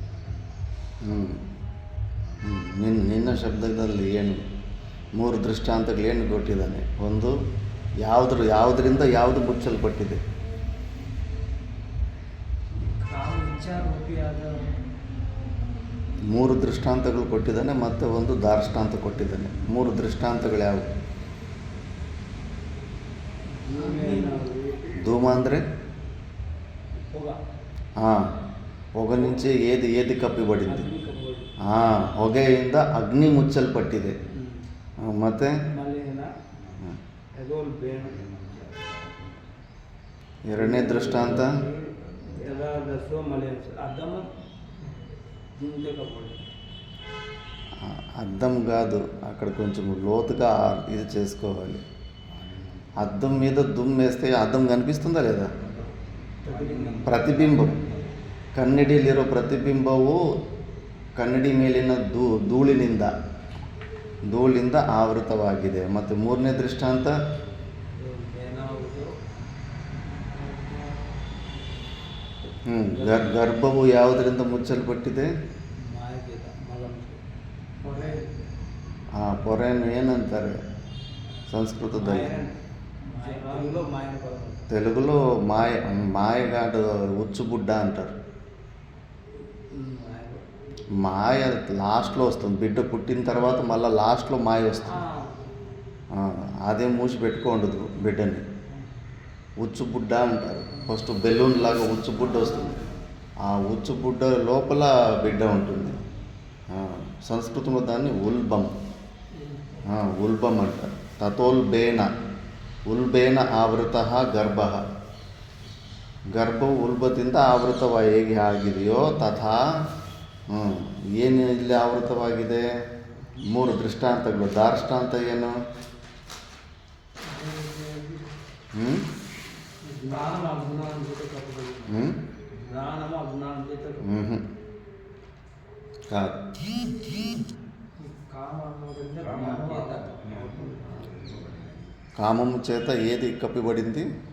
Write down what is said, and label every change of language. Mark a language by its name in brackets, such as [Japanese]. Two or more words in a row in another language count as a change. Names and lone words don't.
[Kannada] ನಿನ್ನ ಶಬ್ದದಲ್ಲಿ ಏನು 3 ದೃಷ್ಟಾಂತಗಳು ಏನು ಕೊಟ್ಟಿದ್ದಾನೆ? ಒಂದು ಯಾವುದರಿಂದ ಯಾವುದು ಮುಚ್ಚಲ್ಪಟ್ಟಿದೆ? ಮೂರು ದೃಷ್ಟಾಂತಗಳು ಕೊಟ್ಟಿದ್ದಾನೆ, ಮತ್ತು ಒಂದು ದಾರ್ಷ್ಟಾಂತ ಕೊಟ್ಟಿದ್ದಾನೆ. 3 ದೃಷ್ಟಾಂತಗಳು ಯಾವುವು? [Telugu] ధూమ ಅಂದರೆ పొగ నుంచి ఏది కప్పిబడింది? [Kannada] ಹೊಗೆಯಿಂದ ಅಗ್ನಿ ಮುಚ್ಚಲ್ಪಟ್ಟಿದೆ. ಮತ್ತೆ ಎರಡನೇ [Telugu] దృష్టాంత అద్దం కాదు, అక్కడ కొంచెం లోతుగా ఇది చేసుకోవాలి. అద్దం మీద దుమ్ము వేస్తే అద్దం కనిపిస్తుందా లేదా? [Kannada] ಪ್ರತಿಬಿಂಬ, ಕನ್ನಡಿಯಲ್ಲಿರೋ ಪ್ರತಿಬಿಂಬವು ಕನ್ನಡಿ ಮೇಲಿನ ಧೂಳಿನಿಂದ ಆವೃತವಾಗಿದೆ. ಮತ್ತು 3ನೇ ದೃಷ್ಟಾಂತ ಗರ್ಭವು ಯಾವುದರಿಂದ ಮುಚ್ಚಲ್ಪಟ್ಟಿದೆ? ಪೊರೆಯನ್ನು ಏನಂತಾರೆ ಸಂಸ್ಕೃತದಲ್ಲಿ? [Telugu] తెలుగులో మాయగాడు ఉచ్చుబుడ్డ అంటారు. మాయ లాస్ట్లో వస్తుంది. బిడ్డ పుట్టిన తర్వాత మళ్ళీ లాస్ట్లో మాయ వస్తుంది. అదే మూసి పెట్టుకోండదు బిడ్డని. ఉచ్చుబుడ్డ అంటారు. ఫస్ట్ బెలూన్ లాగా ఉచ్చుబుడ్డ వస్తుంది. ఆ ఉచ్చుబుడ్డ లోపల బిడ్డ ఉంటుంది. సంస్కృతంలో దాన్ని ఉల్బం అంటారు. [Sanskrit] ಉಲ್ಬೇನ ಆವೃತ [Kannada] ಗರ್ಭವು ಉಲ್ಬದಿಂದ ಆವೃತವಾಗಿ ಆಗಿದೆಯೋ ತಥಾ ಏನು ಇಲ್ಲಿ ಆವೃತವಾಗಿದೆ? 3 ದೃಷ್ಟಾಂತಗಳು. ದಾರ್ಷ್ಟಾಂತ ಏನು? [Telugu] కాదు. కామము చేత ఏది కప్పిబడింది?